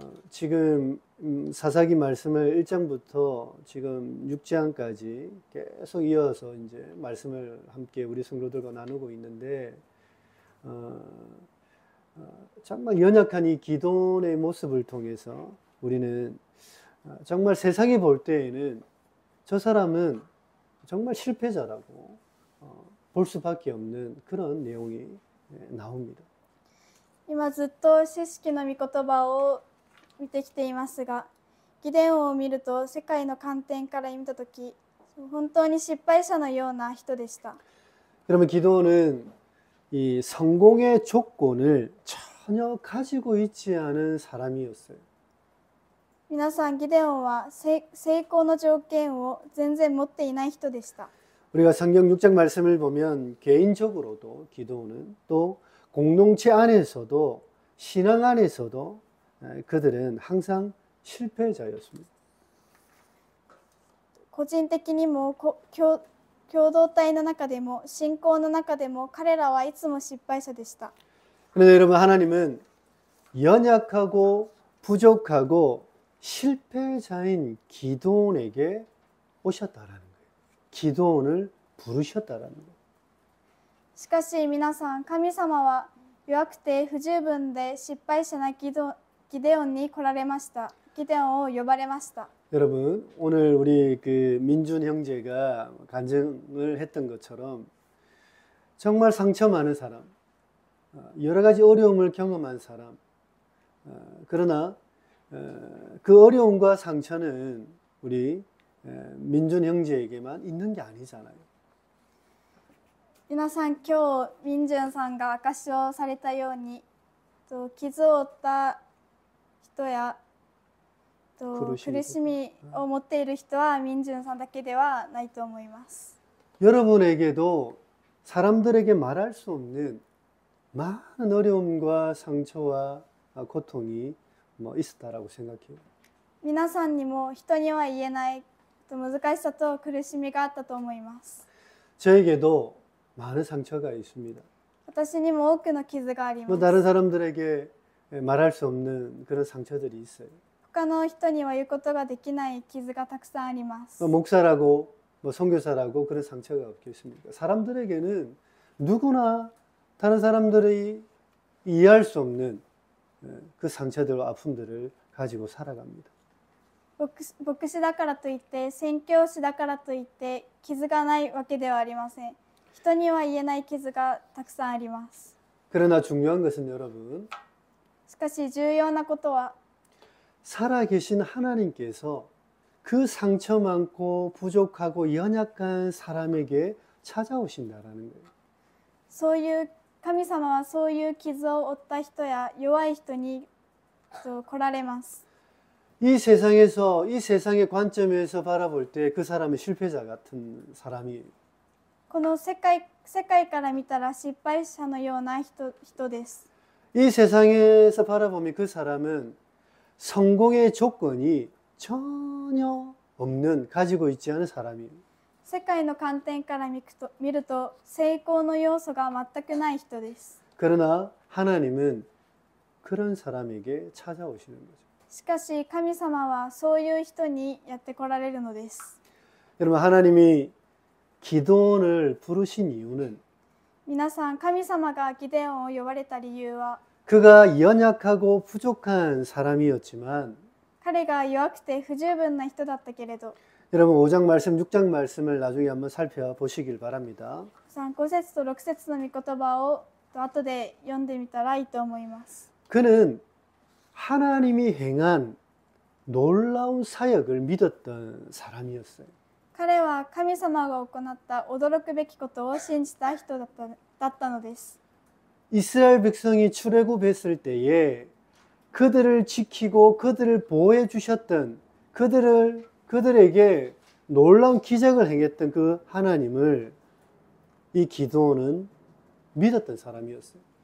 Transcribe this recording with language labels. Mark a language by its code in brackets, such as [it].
[ko] 지금 사사기 말씀을 1장부터 지금 6장까지 계속 이어서 이제 말씀을 함께 우리 성도들과 나누고 있는데 정말 연약한 이 기도원의 모습을 통해서 우리는 정말 세상이 볼 때에는 저 사람은 정말 실패자라고 볼 수밖에 없는 그런 내용이 나옵니다. [ja] 今ずっと知識の御言葉を見てきていますが、ギデオンを見ると世界の観点から見たとき、本当に失敗者のような人でした。 [ko] 그러면 기도는 이 성공의 조건을 전혀 가지고 있지 않은 사람이었어요. [ja] 皆さん、ギデオンは成功の条件を全然持っていない人でした。 [ko] 우리가 성경 6장 말씀을 보면 개인적으로도 기도는 또 공동체 안에서도 신앙 안에서도 그들은 항상 실패자였습니다. [ja] 個人的にも共同体の中でも信仰の中でも彼らはいつも失敗者でした。 [ko] 그런데 여러분, 하나님은 연약하고 부족하고 실패자인 기드온에게 오셨다라는 거예요. 기드온을 부르셨다라는 거예요. [ja] しかし皆さん、神様は弱くて不十分で失敗者なギデオンに来られました。ギデオンを呼ばれました。 [ko] 여러분, 오늘 우리 그 민준 형제가 간증을 했던 것처럼 정말 상처 많은 사람, 여러 가지 어려움을 경험한 사람, 그러나 그 어려움과 상처는 우리 민준 형제에게만 있는 게 아니잖아요. [ja] 皆さん、今日ミンジュンさんが証しをされたように、傷を負った人や苦しみを持っている人はミンジュンさんだけではないと思います。 [ko] 여러분에게도 사람들에게 말할 수 없는 많은 어려움과 상처와 고통이 있었다라고 생각해요. [ja] 皆さんにも人には言えない難しさと苦しみがあったと思います。 [ko] 저에게도 많은 상처가 있습니다. [ja] 私にも多くの傷があります。 [ko] 다른 사람들에게 말할 수 없는 그런 상처들이 있어요. [ja] 他の人には言うことができない傷がたくさんあります。 [ko] 목사라고 선교사라고 그런 상처가 없겠습니까? 사람들에게는 누구나 다른 사람들이 이해할 수 없는 그 상처들과 아픔들을 가지고 살아갑니다. [ja] 牧師だからといって宣教師だからといって傷がないわけではありません。人には言えない傷がたくさんあります。 [ko] 그러나 중요한 것은 여러분, [ja] しかし重要なことは [ko] 살아계신 하나님께서 그 상처 많고 부족하고 연약한 사람에게 찾아오신다라는 거예요. [ja] そういう神様はそういう傷を負った人や弱い人に来られます。 [ko] 이 세상의 관점에서 바라볼 때 그 사람은 실패자 같은 사람이에요. [ja] この世界から見たら失敗者のような人です。 [ko] 이 세상에서 바라보면 그 사람은 성공의 조건이 전혀 없는, 가지고 있지 않은 사람이에요. [ja] 世界の観点から見ると成功の要素が全くない人です。 [ko] 그러나 하나님은 그런 사람에게 찾아오시는 거죠. [ja] しかし神様はそういう人にやって来られるのです。 [ko] 여러분, 하나님이 기드온을 부르신 이유는 [ja] 皆さん、神様がギデオンを呼ばれた理由は [ko] 그가 연약하고 부족한 사람이었지만 [ja] 彼が弱くて不十分な人だったけれど [ko] 여러분 5장 말씀, 6장 말씀을 나중에 한번 살펴보시길 바랍니다. [ja] 5節と6節の御言葉を後で読んでみたらいいと思います。 [ko] 그는 하나님이 행한 놀라운 사역을 믿었던 사람이었어요. [ja] 彼は神様が行った驚くべきことを信じた人だったのです。 [ko] 이스라엘 백성이 출애굽했을 때에 그들을 지키고 그들을 보호해 주셨던 그들에게 놀라운 기적을 행했던 그 하나님을 이 기드온은 믿었던 사람이었어요.